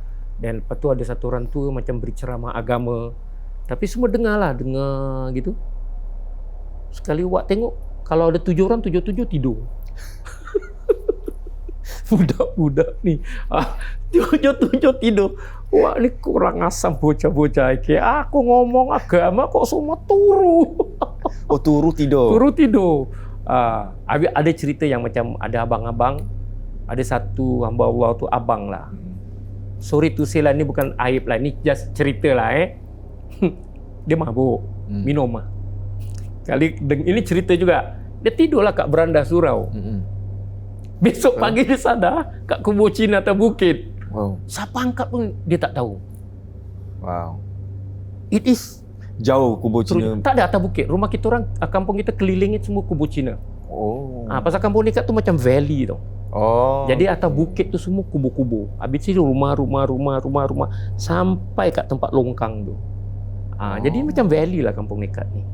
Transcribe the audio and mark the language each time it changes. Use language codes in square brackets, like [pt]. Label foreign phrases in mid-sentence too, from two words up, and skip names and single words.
[ms] Dan lepas tu ada satu orang tua macam beri ceramah agama. Tapi semua dengar gitu. Sekali awak tengok, kalau ada 7 orang, 7 tidur. Budak-budak ni 7 tidur. Wah, ni kurang asam bocah-bocah. [jv] Aku ngomong agama kok semua turu. [ms] Turu tidur? Turu tidur. Ada cerita yang macam ada abang-abang. Ada satu hamba Allah tu abang lah. [en] Sorry to say [ms] lah, ni bukan aib lah. Ni just cerita lah Dia mabuk, minum lah. Ini cerita juga. Dia tidurlah kat beranda surau. Besok pagi dia sadar kat kubur Cina atas bukit. Wow. Siapa angkat pun dia tak tahu. Wow. [en] It is [ms] jauh kubur Cina. Tak ada atas bukit. Rumah kita orang, kampung kita kelilingnya semua kubur Cina. Pasal kampung Nekat tu macam valley tau. Jadi atas bukit tu semua kubur-kubur. Habis itu rumah sampai kat tempat longkang tu. Jadi macam valley lah kampung Nekat ni.